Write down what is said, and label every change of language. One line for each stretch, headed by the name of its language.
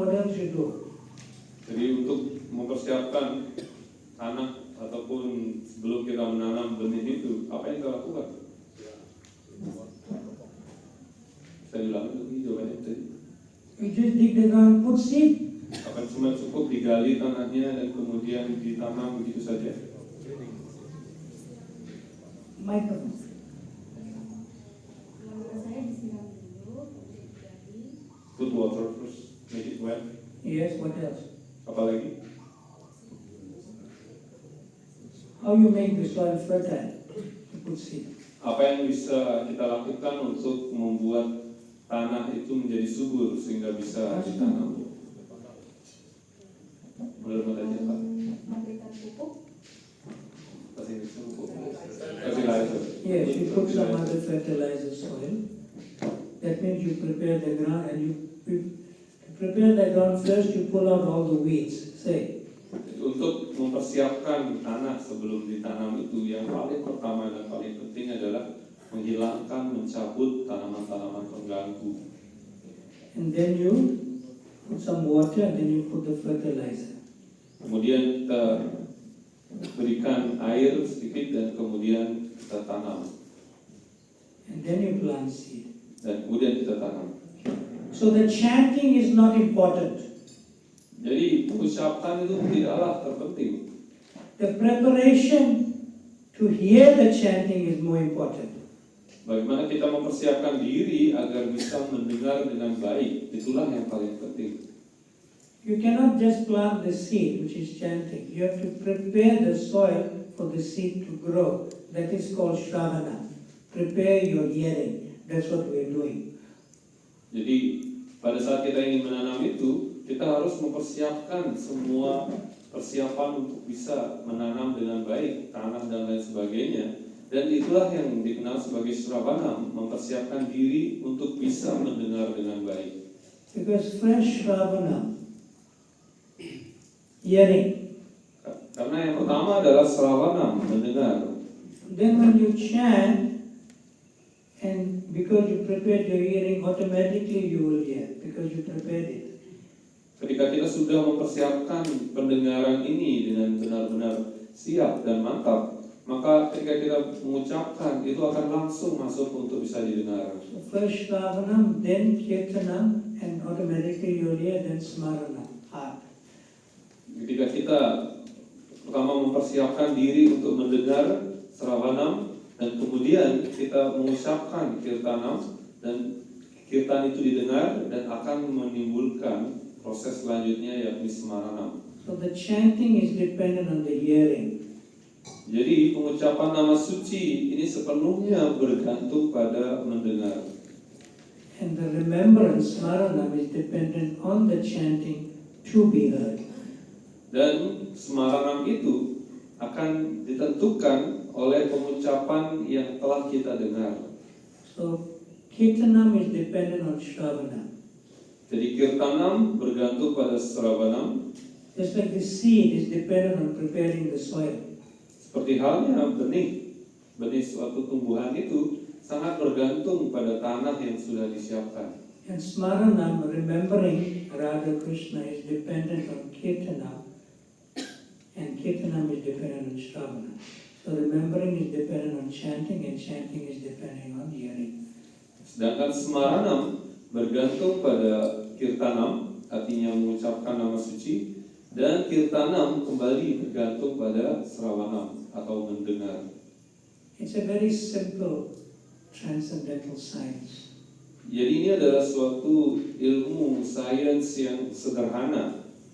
English: What else you do?
Indonesian: Jadi untuk mempersiapkan tanah ataupun sebelum kita menanam benih itu, apa yang kita lakukan? Saya bilang itu jawabannya tadi.
English: You just dig the ground, put seed.
Indonesian: Akan cuma cukup digali tanahnya dan kemudian ditanam begitu saja.
English: Microphone.
Indonesian: Saya disiram dulu, kemudian digali.
English: Put water first, make it wet. Yes, what else?
Indonesian: Apa lagi?
English: How you make the soil fertile? You put seed.
Indonesian: Apa yang bisa kita lakukan untuk membuat tanah itu menjadi subur sehingga bisa ditanam? Menurut aja Pak. Memberikan pupuk. bahasa Inggrisnya pupuk.
English: Fertilizer. Yes, you put some other fertilizer soil. That means you prepare the ground and you prepare the ground first, you pull out all the weeds. Say.
Indonesian: Untuk mempersiapkan tanah sebelum ditanam itu, yang paling pertama dan paling penting adalah menghilangkan, mencabut tanaman-tanaman pengganggu.
English: And then you put some water and then you put the fertilizer.
Indonesian: Kemudian kita berikan air sedikit dan kemudian kita tanam.
English: And then you plant seed.
Indonesian: Dan kemudian kita tanam.
English: So the chanting is not important.
Indonesian: Jadi pengucapan itu tidaklah terpenting.
English: The preparation to hear the chanting is more important.
Indonesian: Bagaimana kita mempersiapkan diri agar bisa mendengar dengan baik, itulah yang paling penting.
English: You cannot just plant the seed, which is chanting. You have to prepare the soil for the seed to grow. That is called Shravana. Prepare your hearing. That's what we are doing.
Indonesian: Jadi pada saat kita ingin menanam itu, kita harus mempersiapkan semua persiapan untuk bisa menanam dengan baik, tanah dan lain sebagainya. Dan itulah yang dikenal sebagai Shravana, mempersiapkan diri untuk bisa mendengar dengan baik.
English: Because fresh Shravana, hearing.
Indonesian: Karena yang pertama adalah Shravana, mendengar.
English: Then when you chant, and because you prepared your hearing, automatically you will hear, because you prepared it.
Indonesian: Ketika kita sudah mempersiapkan pendengaran ini dengan benar-benar siap dan mantap, maka ketika kita mengucapkan itu akan langsung masuk untuk bisa didengar.
English: So first Shravanam, then Kirtanam, and automatically you'll hear, then Smarana, heart.
Indonesian: Ketika kita pertama mempersiapkan diri untuk mendengar Shravanam, dan kemudian kita mengucapkan Kirtanam, dan Kirtan itu didengar dan akan menimbulkan proses selanjutnya yakni Smaranam.
English: So the chanting is dependent on the hearing.
Indonesian: Jadi pengucapan nama suci ini sepenuhnya bergantung pada mendengar.
English: And the remembrance, Smaranam, is dependent on the chanting to be heard.
Indonesian: Dan Smaranam itu akan ditentukan oleh pengucapan yang telah kita dengar.
English: So Kirtanam is dependent on Shravana.
Indonesian: Jadi Kirtanam bergantung pada Shravanam.
English: Just like the seed is dependent on preparing the soil.
Indonesian: Seperti halnya benih suatu tumbuhan itu sangat bergantung pada tanah yang sudah disiapkan.
English: And Smaranam, remembering Radha Krishna, is dependent on Kirtanam, and Kirtanam is dependent on Shravana. So remembering is dependent on chanting, and chanting is dependent on hearing.
Indonesian: Sedangkan Smaranam bergantung pada Kirtanam, artinya mengucapkan nama suci, dan Kirtanam kembali bergantung pada Shravanam atau mendengar.
English: It's a very simple transcendental science.
Indonesian: Jadi ini adalah suatu ilmu sains yang sederhana.